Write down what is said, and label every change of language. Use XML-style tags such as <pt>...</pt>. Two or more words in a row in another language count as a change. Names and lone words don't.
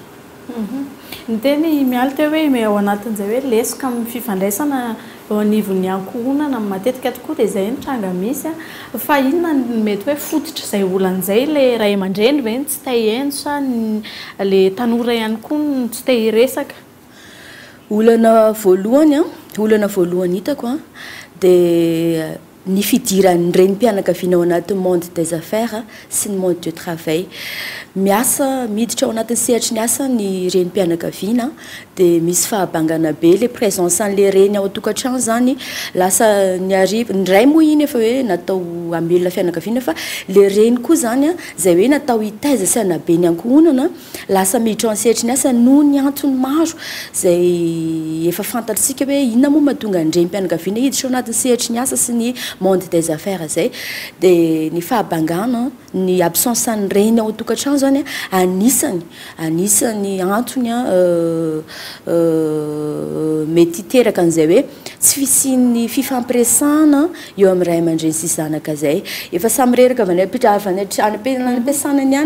<mg>Ny teny Mialy teo hoe ao anatin'izay hoe lesoka amin'ny fifandraisana eo anivon'ny ankohonana matetika tokoa dia izay ny tranga misy fa inona ny mety hoe fototra izay olan'izay le ray aman-dreny ve tsy te hihaino sa le tanora ihany koa tsy te hiresaka. Olana voalohany hitako dia ny fidiran'ny renim-pianakaviana ao anaty</mg> <fr>monde des affaires</fr> <mg>sy ny</mg> <fr>monde du travail</fr> <mg>miasa miditra ao anatin'ny sehatra ny asa ny renim-pianakaviana dia misy fahabangana be le présence an'le reny ao atokantrano zany lasa ny ariva ndray moa iny efa hoe natao amelona fianakaviana fa le reny koa zany a zay hoe natao hitaiza sy anabe ny ankohonana lasa miditra ao amin'ny sehatra ny asa no ny antony maro zay efa fantatsika hoe inona moa mahatonga ny renim-pianakaviana hiditra ao anatin'ny sehatra ny asa sy ny</mg> <fr>monde des affaires</fr> <mg>zay dia ny fahabangana ny absence ny reny ao tokantrano zany anisany antony mety teraka an'izay hoe tsy fisian'ny fifampiresana eo amin'ny ray aman-dreny sy zanaka zay efa samy reraka avy any any</mg>